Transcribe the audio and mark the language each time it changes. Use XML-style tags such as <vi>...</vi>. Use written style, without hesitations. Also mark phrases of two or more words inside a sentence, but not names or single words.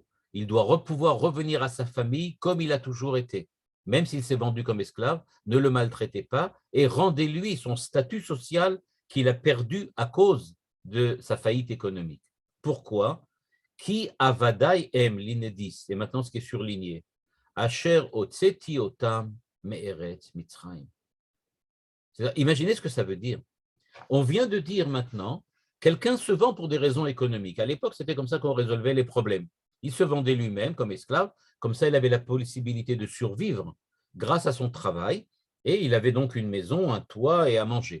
<fr>Il doit pouvoir revenir à sa famille comme il a toujours été. Même s'il s'est vendu comme esclave, ne le maltraitez pas et rendez-lui son statut social qu'il a perdu à cause de sa faillite économique. Pourquoi?</fr> <he>כי עבדי הם,</he> <fr>ligne 10, et maintenant ce qui est surligné,</fr> <he>אשר הוצאתי אותם מארץ מצרים.</he> <fr>Imaginez ce que ça veut dire. On vient de dire maintenant, quelqu'un se vend pour des raisons économiques. À l'époque, c'était comme ça qu'on résolvait les problèmes. Il se vendait lui-même comme esclave, comme ça il avait la possibilité de survivre grâce à son travail, et il avait donc une maison, un toit et à manger.</fr>